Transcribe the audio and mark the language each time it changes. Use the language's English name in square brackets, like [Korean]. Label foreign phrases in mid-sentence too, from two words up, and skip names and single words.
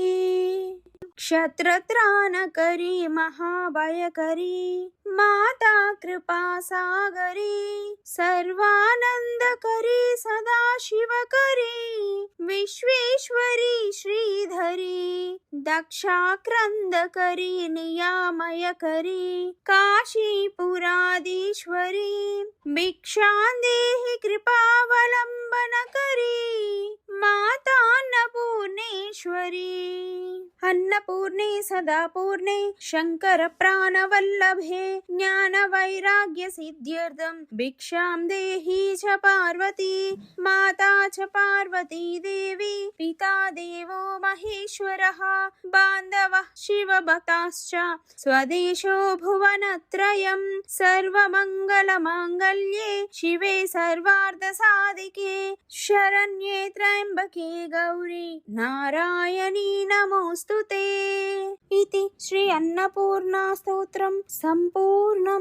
[Sanskrit] క్షత్రత్రాణకరీ మహాభయకరీ మాతా కృపాసాగరీ సర్వానందకరీ సదాశివకరీ విశ్వేశ్వరీ శ్రీధరీ దక్షాక్రందకరీ నియామయకరీ కాశీపురాధీశ్వరీ భిక్షాందేహి కృపావలంబనకరీ మాతాన్నపూర్ణేశ్వరీ అన్నపూర్ణ पूर्णे सदा पूर्णे शंकर प्राणवल्लभे ज्ञान वैराग्य सिद्ध्यर्थं भिक्षां देहि च पार्वती माता च पार्वती देवी पिता देवो महेश्वरः बान्धवः शिवभक्ताश्च स्वदेशो भुवनत्रयं सर्वमङ्गलमाङ्गल्ये शिवे सर्वार्थसाधिके शरण्ये त्र्यम्बके गौरी नारायणी नमोऽस्तुते इति श्री अन्नपूर्णा स्तोत्रं सम्पूर्णं।